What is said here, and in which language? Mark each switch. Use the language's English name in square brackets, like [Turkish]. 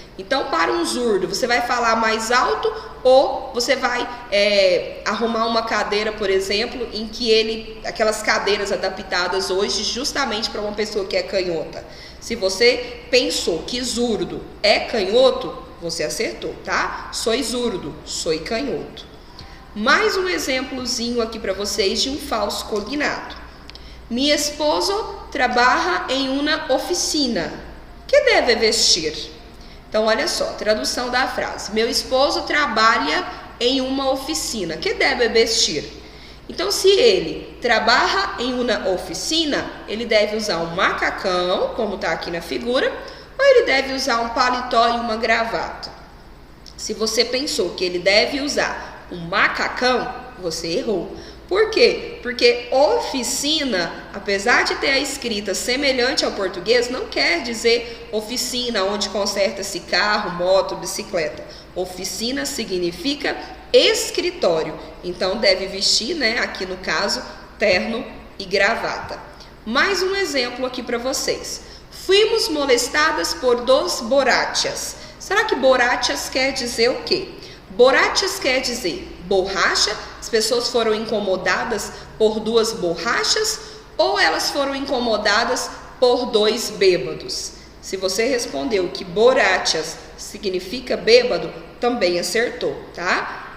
[Portuguese] Então, para um zurdo, você vai falar mais alto ou você vai arrumar uma cadeira, por exemplo, em que aquelas cadeiras adaptadas hoje justamente para uma pessoa que é canhota. Se você pensou que zurdo é canhoto, você acertou, tá? [Spanish] Soy zurdo, [Portuguese] soy canhoto. Mais um exemplozinho aqui para vocês de um falso cognato. [Spanish] Mi esposo trabaja em una oficina. [Portuguese] Que deve vestir? Então, olha só, tradução da frase. Meu esposo trabalha em uma oficina. Que deve vestir? Então, se ele trabalha em uma oficina, ele deve usar um macacão, como está aqui na figura, ou ele deve usar um paletó e uma gravata. Se você pensou que ele deve usar um macacão, você errou. Por quê? Porque oficina, apesar de ter a escrita semelhante ao português, não quer dizer oficina onde conserta-se carro, moto, bicicleta. Oficina significa escritório. Então deve vestir, né, aqui no caso, terno e gravata. Mais um exemplo aqui para vocês. [Spanish] Fuimos molestadas por 2 borrachas. [Portuguese] Será que borrachas quer dizer o quê? Borrachas quer dizer borracha. As pessoas foram incomodadas por 2 borrachas ou elas foram incomodadas por 2 bêbados? Se você respondeu que borrachas significa bêbado, também acertou, tá?